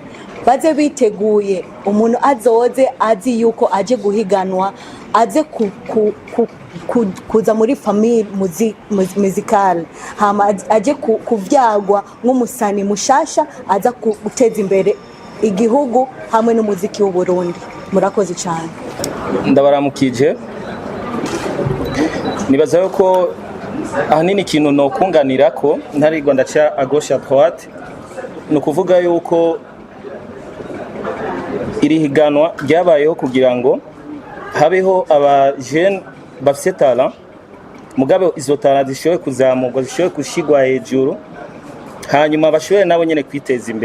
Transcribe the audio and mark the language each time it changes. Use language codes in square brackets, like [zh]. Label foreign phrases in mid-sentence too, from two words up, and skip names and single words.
[rn] Baze biteguye, umuntu azoze azi yuko aje guhiganwa, aze kuza muri [fr] famille musicale, [rn] hama aje kuvyagwa nk'umusani mushasha aza guteza imbere igihugu hamwe n'umuziki w'u Burundi. Murakoze cyane. Ndabaramukije. Nibaza yuko ahanini ikintu no kunganira ko ntarigwa ndaca [fr] à gauche à droite, [rn] no kuvuga yuko iri higanwa ryabayeho kugira ngo habeho aba jeune bafite talent, mugabe izo talent zishoboye kuzamurwa, zishoboye gushigwa hejuru, hanyuma bashoboye nabo nyene kwiteza imbere.